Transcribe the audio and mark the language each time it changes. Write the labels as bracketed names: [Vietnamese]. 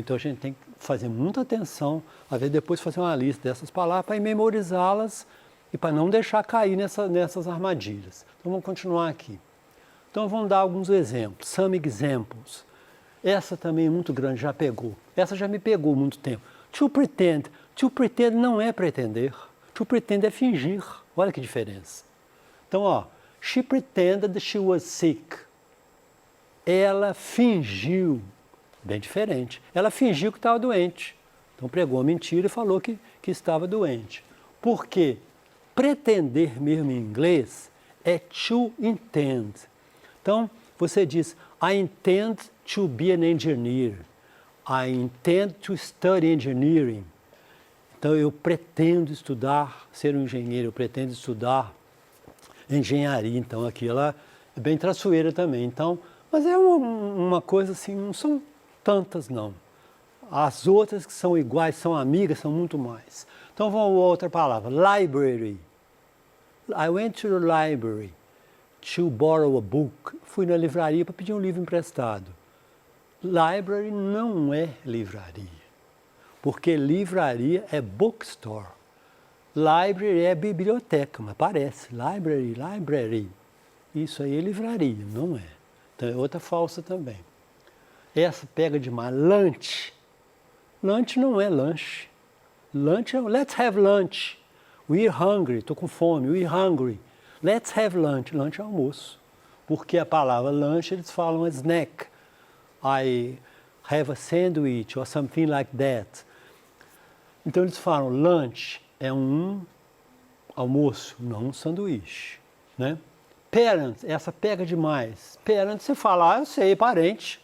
[Portuguese] Então a gente tem que fazer muita atenção, às vezes depois fazer uma lista dessas palavras para memorizá-las e para não deixar cair nessas armadilhas. Então vamos continuar aqui. Então vamos dar alguns exemplos, [English] some examples. [Portuguese] Essa também é muito grande, já pegou. Essa já me pegou há muito tempo. [English] To pretend [Portuguese] não é pretender. To pretend é fingir. Olha que diferença. Então, ó, [English] she pretended she was sick. [Portuguese] Ela fingiu, bem diferente. Ela fingiu que estava doente. Então pregou a mentira e falou que estava doente. Por quê? Pretender mesmo em inglês é [English] to intend. [Portuguese] Então, você diz, [English] I intend to be an engineer. I intend to study engineering. [Portuguese] Então, eu pretendo estudar, ser um engenheiro, eu pretendo estudar engenharia. Então, aqui ela é bem traiçoeira também. Então, mas é uma coisa assim, não são tantas, não. As outras que são iguais, são amigas, são muito mais. Então, vamos a outra palavra, library. [English] I went to the library to borrow a book. [Portuguese] Fui na livraria para pedir um livro emprestado. Library não é livraria, porque livraria é bookstore. Library é biblioteca, mas parece. Library. Isso aí é livraria, não é. Então é outra falsa também. Essa pega demais. Lunch. Lunch não é lanche. [English] Lunch é let's have lunch. We're hungry. [Portuguese] Estou com fome. [English] We're hungry. Let's have lunch. Lunch é almoço. [Portuguese] Porque a palavra lunch eles falam snack. [English] I have a sandwich or something like that. [Portuguese] Então eles falam lunch é um almoço, não um sanduíche, né? Parents, essa pega demais. Parents, você fala, eu sei, parente.